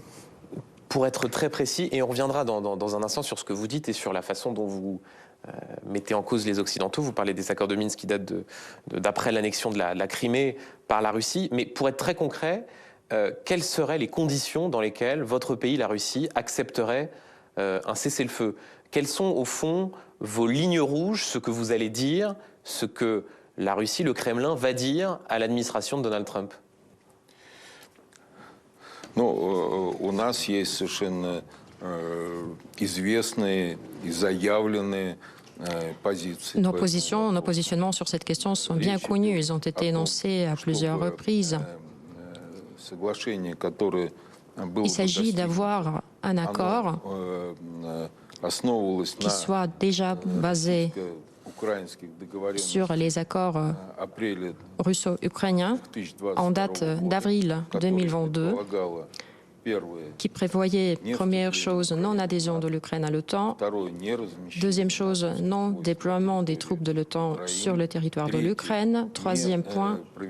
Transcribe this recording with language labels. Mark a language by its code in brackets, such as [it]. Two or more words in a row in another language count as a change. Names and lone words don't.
[fr] Pour être très précis, et on reviendra dans un instant sur ce que vous dites et sur la façon dont vous mettez en cause les Occidentaux, vous parlez des accords de Minsk qui datent d'après l'annexion de la Crimée par la Russie, mais pour être très concret, quelles seraient les conditions dans lesquelles votre pays, la Russie, accepterait un cessez-le-feu? Quelles sont au fond vos lignes rouges, ce que vous allez dire, ce que la Russie, le Kremlin va dire à l'administration de Donald Trump? [ru] У нас есть совершенно известные и заявленные позиции. [fr] Nos positionnements sur cette question sont bien connus. Ils ont été énoncés à plusieurs reprises. Il s'agit d'avoir un accord qui soit déjà basé sur les accords russo-ukrainiens en date d'avril 2022, qui prévoyait, première chose, non-adhésion de l'Ukraine à l'OTAN, deuxième chose, non-déploiement des troupes de l'OTAN sur le territoire de l'Ukraine, troisième point,